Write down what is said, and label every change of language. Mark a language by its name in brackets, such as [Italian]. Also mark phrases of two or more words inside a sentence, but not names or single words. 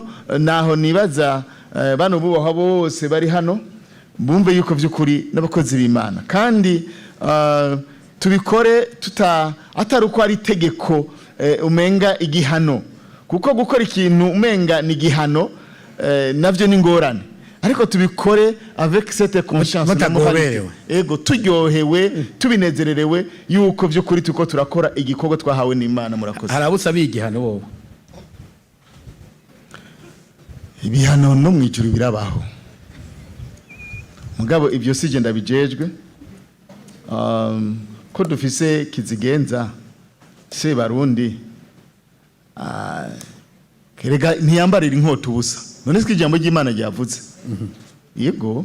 [Rundi] naho nibaza bano bubaho bose bari hano bumve yuko by'ukuri n'abakozi b'Imana kandi tubikore atari uko ari itegeko umenga igihano kuko gukora ikintu umenga ni igihano navyo ni ngorane ariko tubikore [French] avec cette conscience [Rundi] ego turyohewe tubinezererewe yuko by'ukuri tuko turakora igikorwa twahawe n'Imana murakoze harabusa bigihano bobo ibihano no mwijuru birabaho mugabo ibyo sije ndabijejwe ko dufise kizigenza se barundi kerega ntiyambarira inkota ubusa none se ijambo ry'Imana ryavuze yego